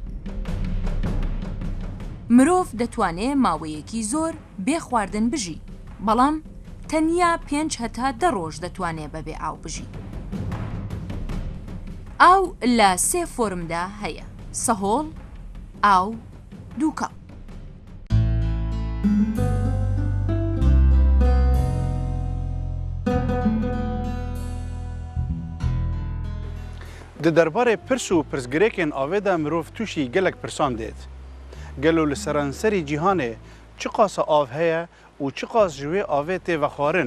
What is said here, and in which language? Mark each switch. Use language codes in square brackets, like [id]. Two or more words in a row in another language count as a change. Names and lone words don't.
[ckb] مرۆڤ دەتوانێت ماوەیەکی زۆر بێ خواردن بژی، بەڵام تەنیا 5 هەتا 10 ڕۆژ دەتوانێت بەبێ ئاو بژی. ئاو لە 3 فۆرمدا هەیە: سەهۆڵ، ئاو، دووکەڵ. [ku] Di derbarê pirs û pirsgirêkên avê de mirov tûşî gelek pirsan dêt. Gelo li seranserî cîhanê çi qasa av heye û çi qas ji wê avê tê vexwarin?